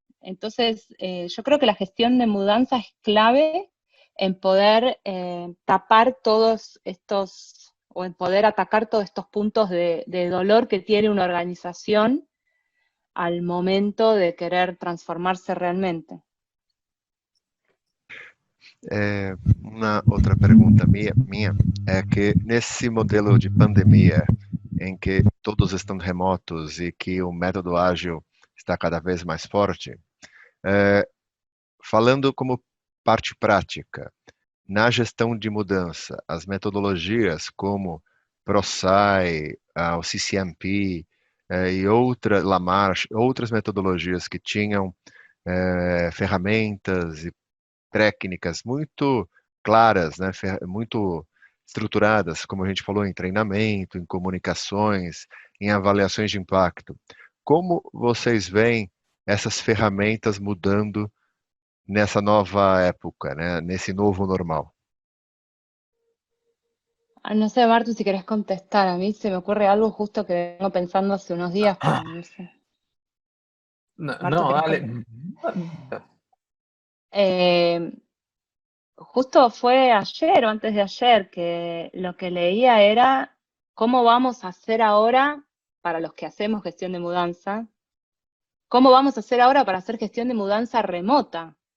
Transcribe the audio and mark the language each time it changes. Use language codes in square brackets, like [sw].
[es] Entonces, yo creo que la gestión de mudanza es clave en poder tapar todos estos, o en poder atacar todos estos puntos de dolor que tiene una organización al momento de querer transformarse realmente. [pt] Uma outra pergunta minha é que nesse modelo de pandemia, em que todos estão remotos e que o método ágil está cada vez mais forte, falando como parte prática, na gestão de mudança, as metodologias como ProSci, o CCMP e Lamarche, outras metodologias que tinham ferramentas e técnicas muito claras, né, muito estruturadas, como a gente falou, em treinamento, em comunicações, em avaliações de impacto. Como vocês veem essas ferramentas mudando nessa nova época, né, nesse novo normal? [es] No sé, Martu, si querés contestar. A mí se me ocurre algo justo que vengo pensando hace unos días, pero no sé. No, Martu, ¿querés dale. justo fue ayer o antes de ayer que lo que leía era cómo vamos a hacer ahora, para los que hacemos gestión de mudanza, cómo vamos a hacer ahora para hacer gestión de mudanza remota.